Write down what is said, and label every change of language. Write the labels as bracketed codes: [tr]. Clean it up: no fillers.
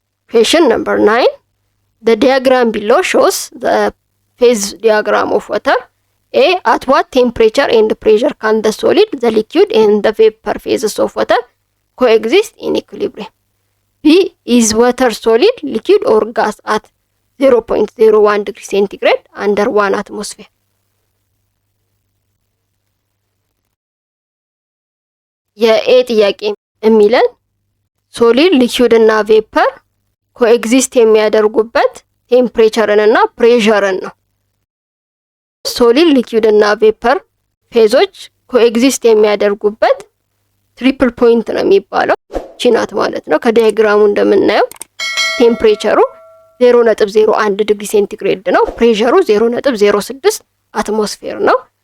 [en] Question number 9. The diagram below shows the phase diagram of water ኤ at what temperature and pressure can the solid, the liquid and the vapor phases of water coexist in equilibrium? B is water solid, liquid or gas at 0.01 degree centigrade under 1 atmosphere? [am] የኤ ጥያቄ የሚለን ሶሊድ ሊኩዊድ እና ቬፐር ኮኤግዚስት የሚያደርጉበት ቴምፕሬቸርን እና ፕሬሸርን ነው። ሶሊድ ሊኩዊድ እና ቬፐር ፌዞች ኮኤግዚስት የሚያደርጉበት ትሪፕል ፖይንት ነው የሚባለው ቺናት ማለት ነው። ከዲያግራሙ እንደምናየው ቴምፕሬቸሩ 0.01 ዲግሪ ሴንቲግሬድ ነው። ፕሬሸሩ 0.06 አትሞስፌር ነው።